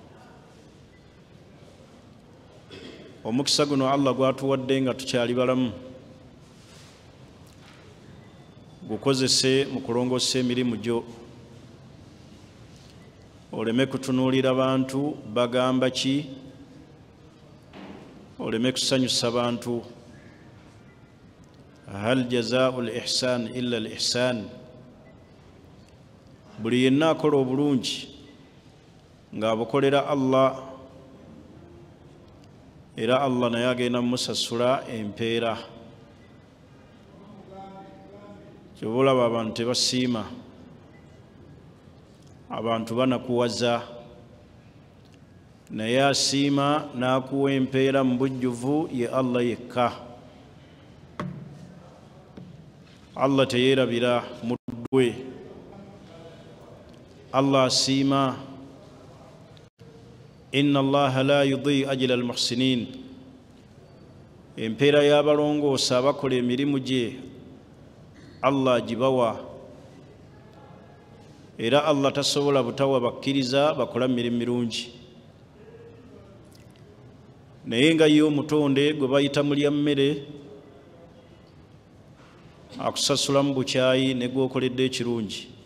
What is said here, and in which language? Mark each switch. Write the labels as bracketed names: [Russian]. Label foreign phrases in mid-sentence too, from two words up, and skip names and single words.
[Ganda] Omukisa guno Allah gwatuwadde nga tukyali balamu gukozese mu kulongoosa emirimu gyo, oleme kutunuulira bantu bagamba ki, oleme kusanyusa bantu. [Arabic] هل جزاء الإحسان إلا الإحسان, [Ganda] buli yenna akola obulungi ng'abukolera Allah era Allah naye agenda mumusasula empeera. Ky'oba olaba abantu tebasiima, abantu banakuwaza, naye asiima n'akuwa empeera mu bujjuvu ye Allah yekka. Allah teyeerabira muddu we, Allah asiima. [Arabic] إن الله لا يضيع أجر المحسنين, [Ganda] empeera y'abalongoosa abakola emirimu gye Allah agibawa era Allah tasobola butawa bakkiriza bakola mirimu mirungi. Naye nga ye omutonde gwe bayita mulya mmere akusasula mu bukyayi ne gwokoledde ekirungi,